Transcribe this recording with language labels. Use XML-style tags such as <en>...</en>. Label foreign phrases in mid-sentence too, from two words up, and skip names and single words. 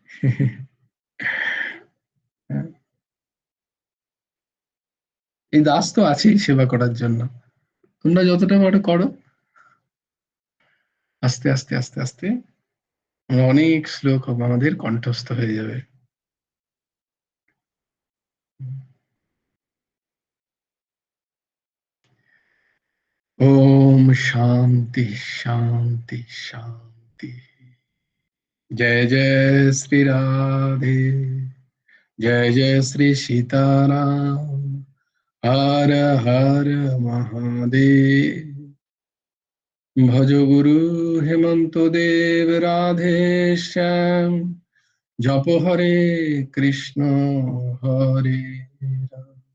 <bn>এই দাস তো আছেই সেবা করার জন্য, তোমরা যতটা পারো করো। আস্তে আস্তে আস্তে আস্তে আমরা অনেক শ্লোক আমাদের কণ্ঠস্থ হয়ে যাবে।</bn> <sa>ओम शांति शांति शांति।</sa> <hi>जय जय श्री राधे, जय जय श्री सीताराम, हर हर महादेव। भज गुरु हेमंत देव राधे श्याम, जप हरे कृष्ण हरे राम।</hi>